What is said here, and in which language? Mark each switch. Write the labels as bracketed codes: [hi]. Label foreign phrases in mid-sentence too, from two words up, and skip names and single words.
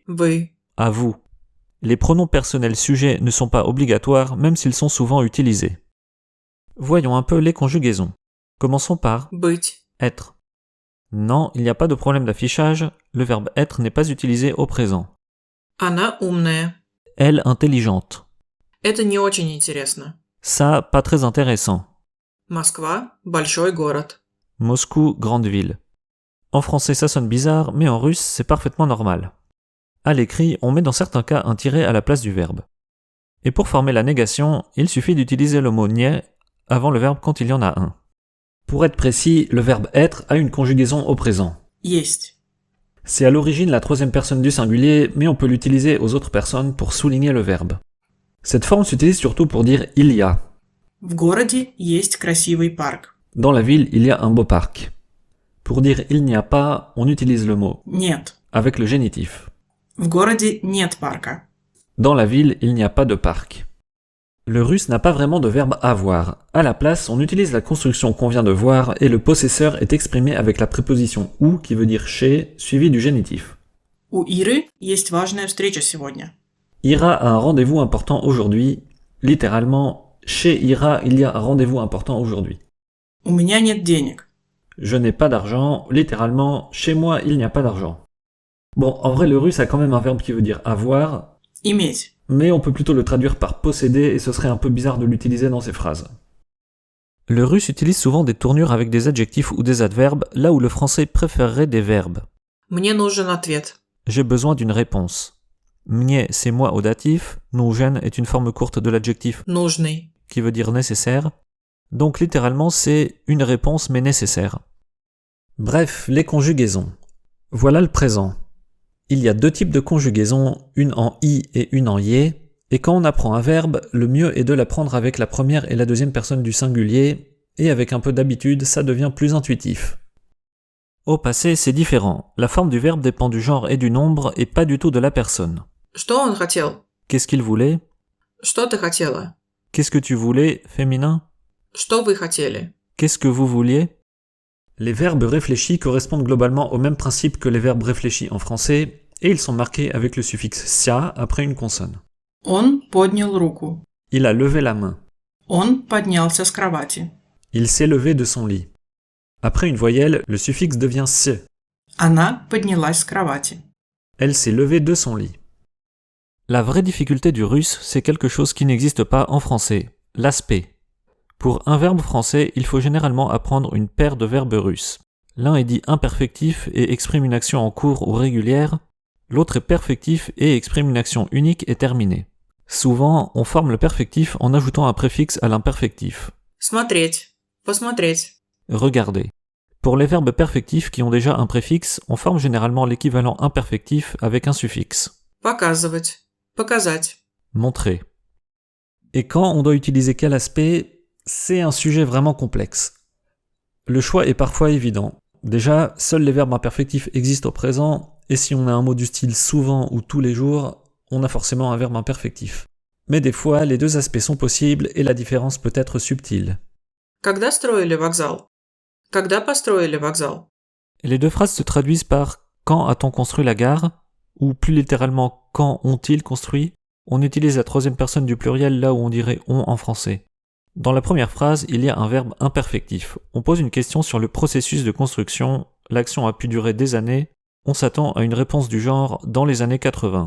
[ru] вы. [fr] à vous. Les pronoms personnels sujets ne sont pas obligatoires même s'ils sont souvent utilisés. Voyons un peu les conjugaisons. Commençons par [ru] Быть. [fr] être. Non, il n'y a pas de problème d'affichage, le verbe être n'est pas utilisé au présent. [ru] Она умная. [fr] Elle intelligente. [ru] Это не очень интересно. [fr] Ça, pas très intéressant. [ru] Москва – большой город. [fr] Moscou, grande ville. En français ça sonne bizarre, mais en russe c'est parfaitement normal. À l'écrit, on met dans certains cas un tiret à la place du verbe. Et pour former la négation, il suffit d'utiliser le mot nie avant le verbe quand il y en a un. Pour être précis, le verbe être a une conjugaison au présent. [ru] Есть. [fr] C'est à l'origine la troisième personne du singulier, mais on peut l'utiliser aux autres personnes pour souligner le verbe. Cette forme s'utilise surtout pour dire il y a. [ru] В городе есть красивый парк. [fr] Dans la ville, il y a un beau parc. Pour dire il n'y a pas, on utilise le mot [ru] Нет. [fr] avec le génitif. [ru] В городе нет парка. [fr] Dans la ville, il n'y a pas de parc. Le russe n'a pas vraiment de verbe avoir. À la place, on utilise la construction qu'on vient de voir et le possesseur est exprimé avec la préposition ou qui veut dire chez, suivi du génitif. [ru] У Иры есть важная встреча сегодня. [fr] Ira a un rendez-vous important aujourd'hui. Littéralement, chez Ira, il y a un rendez-vous important aujourd'hui. [ru] У меня нет денег. [fr] Je n'ai pas d'argent. Littéralement, chez moi, il n'y a pas d'argent. Bon, en vrai, le russe a quand même un verbe qui veut dire avoir, [ru] Иметь. [fr] mais on peut plutôt le traduire par posséder et ce serait un peu bizarre de l'utiliser dans ces phrases. Le russe utilise souvent des tournures avec des adjectifs ou des adverbes, là où le français préférerait des verbes. [ru] Мне нужен ответ. [fr] J'ai besoin d'une réponse. Mnie, c'est moi au datif. Нужен est une forme courte de l'adjectif [ru] Нужный. [fr] qui veut dire nécessaire. Donc littéralement, c'est une réponse mais nécessaire. Bref, les conjugaisons. Voilà le présent. Il y a 2 types de conjugaisons, une en i et une en yé, et quand on apprend un verbe, le mieux est de l'apprendre avec la première et la deuxième personne du singulier, et avec un peu d'habitude, ça devient plus intuitif. Au passé, c'est différent. La forme du verbe dépend du genre et du nombre, et pas du tout de la personne. [ru] Что он хотел? [fr] Qu'est-ce qu'il voulait? [ru] Что ты хотела? [fr] Qu'est-ce que tu voulais, féminin? [ru] Что вы хотели? [fr] Qu'est-ce que vous vouliez? Les verbes réfléchis correspondent globalement au même principe que les verbes réfléchis en français, et ils sont marqués avec le suffixe sia après une consonne. [ru] Он поднял руку. [fr] Il a levé la main. [ru] Он поднялся с кровати. [fr] Il s'est levé de son lit. Après une voyelle, le suffixe devient s. [ru] Она поднялась с кровати. [fr] Elle s'est levée de son lit. La vraie difficulté du russe, c'est quelque chose qui n'existe pas en français, l'aspect. Pour un verbe français, il faut généralement apprendre une paire de verbes russes. L'un est dit imperfectif et exprime une action en cours ou régulière, l'autre est perfectif et exprime une action unique et terminée. Souvent, on forme le perfectif en ajoutant un préfixe à l'imperfectif. [ru] Смотреть. Посмотреть. [fr] Regardez. Pour les verbes perfectifs qui ont déjà un préfixe, on forme généralement l'équivalent imperfectif avec un suffixe. [ru] Показывать. Показать. [fr] Montrer. Et quand on doit utiliser quel aspect, c'est un sujet vraiment complexe. Le choix est parfois évident. Déjà, seuls les verbes imperfectifs existent au présent, et si on a un mot du style souvent ou tous les jours, on a forcément un verbe imperfectif. Mais des fois, les 2 aspects sont possibles et la différence peut être subtile. [ru] Когда строили вокзал? Когда построили вокзал? [fr] Les 2 phrases se traduisent par « Quand a-t-on construit la gare ?» ou plus littéralement « Quand ont-ils construit ?» On utilise la troisième personne du pluriel là où on dirait « on » en français. Dans la première phrase, il y a un verbe imperfectif. On pose une question sur le processus de construction, l'action a pu durer des années, on s'attend à une réponse du genre « dans les années 80 ».